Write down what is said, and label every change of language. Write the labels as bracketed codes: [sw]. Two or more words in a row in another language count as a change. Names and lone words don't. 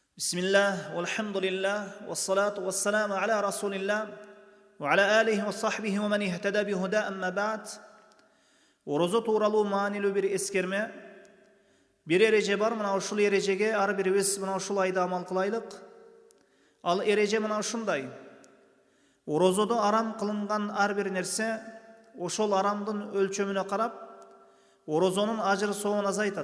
[ar] بسم الله، والحمد لله، والصلاة والسلام على رسول الله، وعلى آله وصحبه ومن اهتدى بهدى أما بعد. [ky] Орозо тууралуу маанилүү бир эскертме. Бир эреже бар, мына ушул эрежеге ар бирибиз мына ушул айда амал кылайлык. Ал эреже мына ушундай. Орозодо арам кылынган ар бир нерсе, ошол арамдын өлчөмүнө карап, орозонун ажыры сообун азайтат.